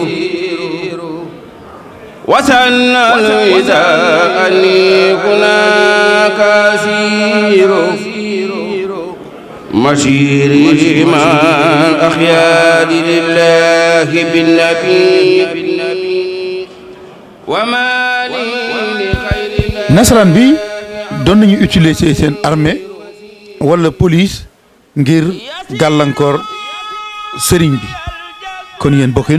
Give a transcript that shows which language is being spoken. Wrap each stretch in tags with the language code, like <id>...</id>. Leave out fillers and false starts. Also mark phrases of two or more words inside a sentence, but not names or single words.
<ar>وسن الوداع أني هناك أسير مسيري مع الأخيار لله بالنبي وما لي لخير الله.</ar> <wo>nasaraan bi doon nañu utiliser seen armée wala police ngir gàllankoor sëriñ bi kon yéen bokk</wo>